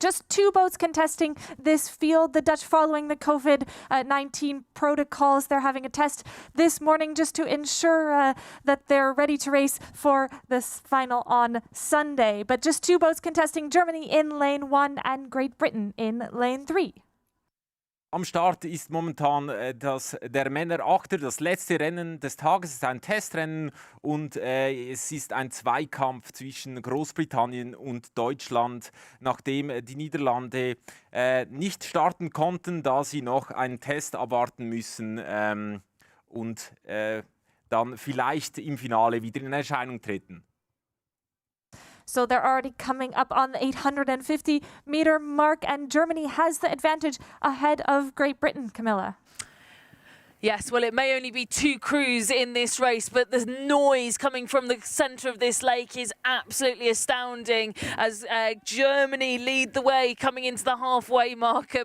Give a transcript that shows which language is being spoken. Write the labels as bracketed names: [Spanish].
[English] Just 2 boats contesting this field. The Dutch following the COVID-19 protocols. They're having a test this morning just to ensure that they're ready to race for this final on Sunday. But just 2 boats contesting, Germany in lane 1 and Great Britain in lane 3. [German] Am Start ist momentan der Männer-Achter, das letzte Rennen des Tages. Es ist ein Testrennen und es ist ein Zweikampf zwischen Großbritannien und Deutschland, nachdem die Niederlande nicht starten konnten, da sie noch einen Test abwarten müssen und dann vielleicht im Finale wieder in Erscheinung treten. [English] So they're already coming up on the 850-meter mark, and Germany has the advantage ahead of Great Britain, Camilla. Yes, well, it may only be 2 crews in this race, but the noise coming from the centre of this lake is absolutely astounding as Germany lead the way coming into the halfway marker.